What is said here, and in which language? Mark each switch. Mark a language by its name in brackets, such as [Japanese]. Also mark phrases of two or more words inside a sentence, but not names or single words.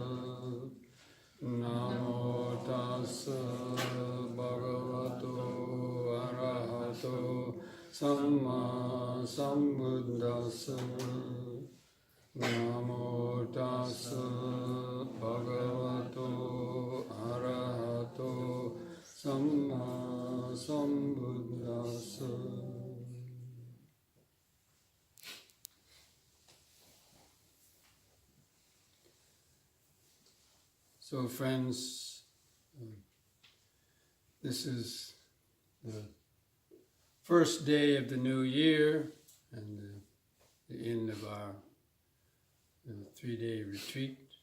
[Pali] Namo tassa bhagavato arahato samma sambuddhassa. Namo tassa bhagavato arahato samma sambuddhassa. [English] So friends, this is the first day of the new year and the end of our 3-day retreat.